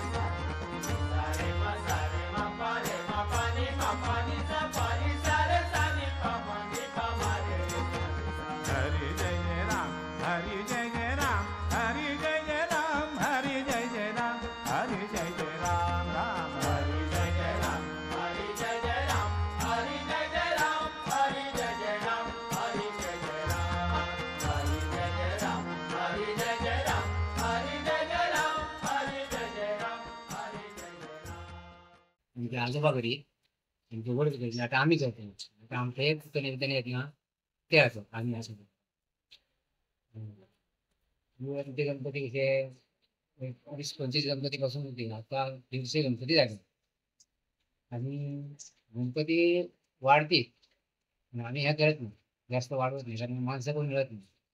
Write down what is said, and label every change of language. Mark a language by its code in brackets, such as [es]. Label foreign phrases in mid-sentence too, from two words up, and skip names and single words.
[mr] सा रे म प रे म प नि म प नि सा रे सा नि प म नि प म रे. हरि जय जय राम, हरि जय जय राम, हरि जय जय राम, हरि जय जय राम, हरि जय जय राम, राम हरि जय जय राम, हरि जय जय राम, हरि जय जय राम, हरि जय जय राम, हरि जय जय राम, हरि जय जय राम, हरि जय जय राम, हरि जय जय राम, हरि जय जय राम, हरि जय जय राम. म्हणजे आजोबा घरी म्हणजे वडील घरी आता आम्ही करतो. आता आमचं एक निवेदन आहेत ना ते असं आम्ही असं करतो. ते गणपती कसे 20-25 गणपती पासून होते आता 150 गणपती झाले आणि गणपती वाढते आणि आम्ही ह्या करत नाही जास्त वाढवत नाही कारण माणसं पण मिळत नाही.